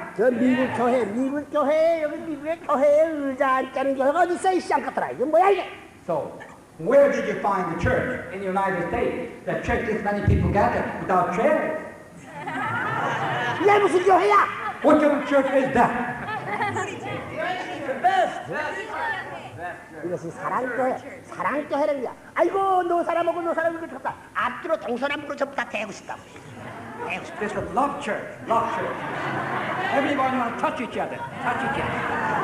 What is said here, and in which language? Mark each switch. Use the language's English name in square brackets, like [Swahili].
[Korean] 저 미국 교회, 여기 미국의 교회에 의자 앉자는 교회가 어디 있어, 이 시장 같더라. 이게 뭐야, 이게? [English] So, where did you find the church in the United States that church this many people gather without chairs? [Korean] 이게 무슨 교회야? [English] What kind of church is that? [Korean] 이것이 사랑교회라는 거야. 아이고, 너 사람하고 너 사람하고 좋다. 앞뒤로 동서남북으로 전부 다 대고 싶다. [English] This is love church, love church. Everybody want to touch each other, touch each other.